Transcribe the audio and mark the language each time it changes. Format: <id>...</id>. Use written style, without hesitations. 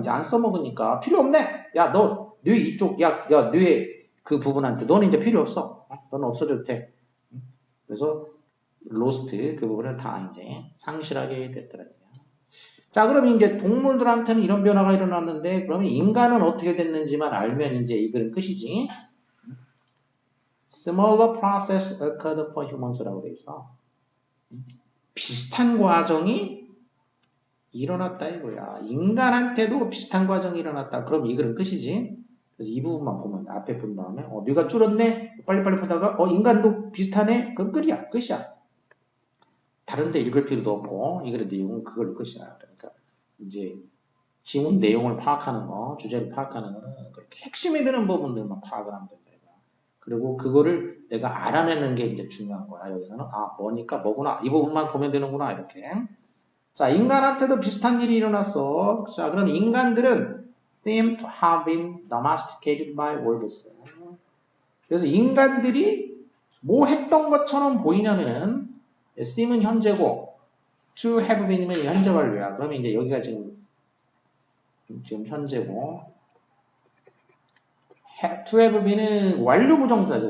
<ko>이제 안 써먹으니까 필요 없네. 야, 너 뇌 이쪽, 야, 뇌의 그 부분한테 너는 이제 필요 없어. 너는 없어져도 돼. 그래서 lost 그 부분을 다 이제 상실하게 됐더라. 자, 그럼 이제 동물들한테는 이런 변화가 일어났는데, 그러면 인간은 어떻게 됐는지만 알면 이제 이 글은 끝이지.</ko> <en>Similar process occurred for humans</en> <ko>라고 돼 있어. 비슷한 과정이 일어났다 이거야. 인간한테도 비슷한 과정이 일어났다. 그럼 이 글은 끝이지. 그래서 이 부분만 보면 앞에 본 다음에 뇌가 줄었네. 빨리빨리 보다가 인간도 비슷하네. 그건 끝이야. 다른데 읽을 필요도 없고 이 글의 내용은 그걸로 끝이야. 그러니까 이제 지문 내용을 파악하는 거, 주제를 파악하는 거는 그렇게 핵심이 되는 부분들만 파악을 하면 된다. 그리고 그거를 내가 알아내는 게 이제 중요한 거야. 여기서는 뭐니까 뭐구나. 이 부분만 보면 되는구나. 이렇게. 자, 인간한테도 비슷한 일이 일어났어. 자, 그럼 인간들은</ko> <en>seem to have been domesticated by wolves.</en> <ko>그래서 인간들이 뭐 했던 것처럼 보이냐면은 seem은 현재고</ko> <en>to have been</en> <ko>이면 현재 완료야. 그러면 이제 여기가 지금 현재고</ko> <en>to have been</en> <ko>은 완료 부정사죠.</ko>